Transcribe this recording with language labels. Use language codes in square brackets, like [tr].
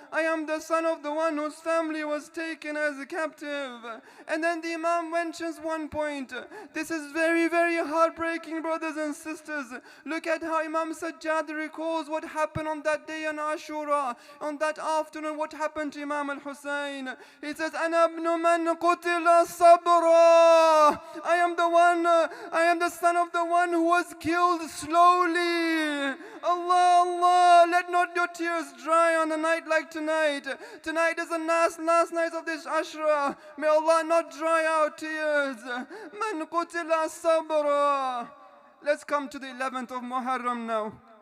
[en] I am the son of the one whose family was taken as a captive. And then the Imam mentions one point. This is very, very heartbreaking, brothers and sisters. Look at how Imam Sajjad recalls what happened on that day on Ashura. On that afternoon, what happened to Imam al-Hussein. He says, [ar] أَنَا ابْنُ مَنْ قُتِلَ صَبْرًا. [en] I am the son of the one who was killed slowly. Allah, Allah, let not your tears dry on a night like tonight. Tonight is the last night of this Ashra. May Allah not dry our tears. Man qutila sabra. Let's come to the 11th of Muharram now.